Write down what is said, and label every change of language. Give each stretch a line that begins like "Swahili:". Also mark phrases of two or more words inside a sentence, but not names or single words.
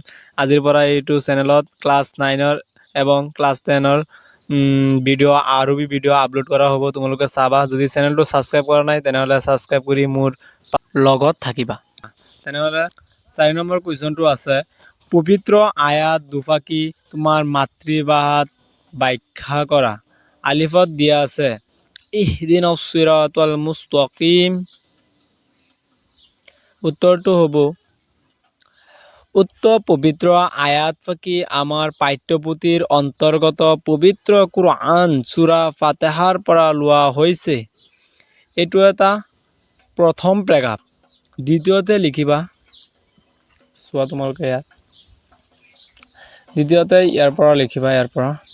Assamese: আজিৰ পৰা এইটো চেনেলত ক্লাছ 9ৰ এবং ক্লাছ 10ৰ ভিডিঅ' আৰবি ভিডিঅ' আপলোড কৰা হ'ব তোমালোকে চাবা যদি চেনেলটো সাবস্ক্ৰাইব কৰা নাই তেনেহলে সাবস্ক্ৰাইব কৰি মোৰ লগত থাকিবা তেনেহলে 4 নম্বৰ কোৱেশ্চনটো আছে পবিত্ৰ আয়াত দুফাকি তোমাৰ মাতৃভাষাত ব্যাখ্যা কৰা আলিফত দিয়া আছে
Arabic: اهدنا الصراط المستقيم
Assamese: উত্তৰটো হ'ব উক্ত পবিত্ৰ আয়াত ফাকি আমাৰ পাঠ্যপুথিৰ অন্তৰ্গত পবিত্ৰ কুৰআন সূৰা ফাতিহাৰ পৰা লোৱা হৈছে এইটো এটা প্ৰথম প্ৰেগাপ দ্বিতীয়তে লিখিবা চোৱা তোমালোকে ইয়াত দ্বিতীয়তে ইয়াৰ পৰা লিখিবা ইয়াৰ পৰা